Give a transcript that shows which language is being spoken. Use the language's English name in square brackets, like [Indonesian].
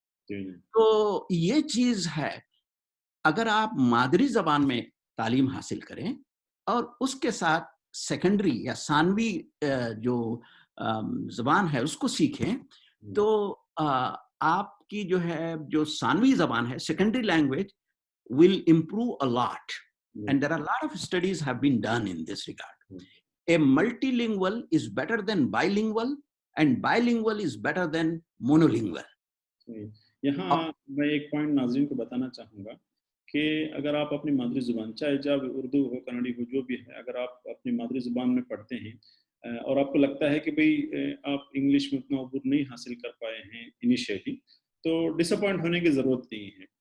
[Urdu] تو یہ چیز ہے، اگر آپ مادری زبان میں تعلیم حاصل کریں اور اس کے ساتھ سیکنڈری یا ثانوی جو زبان ہے اس کو سیکھیں، تو آپ کی جو ہے جو ثانوی زبان ہے، secondary language [English] will improve a lot. And there are a lot of studies have been done in this regard. A multilingual is better than bilingual, and bilingual is better than monolingual. [Urdu] یہاں میں ایک point ناظرین کو بتانا چاہوں گا کہ اگر آپ اپنی مادری زبان، چاہے جب اردو ہو، کنڑی ہو، جو بھی ہے، اگر آپ اپنی مادری زبان میں پڑھتے ہیں اور آپ کو لگتا ہے کہ بھئی آپ انگلش میں اتنا عبور نہیں حاصل کر پائے ہیں انیشیلی، تو ڈس اپوائنٹ ہونے کی ضرورت نہیں ہے.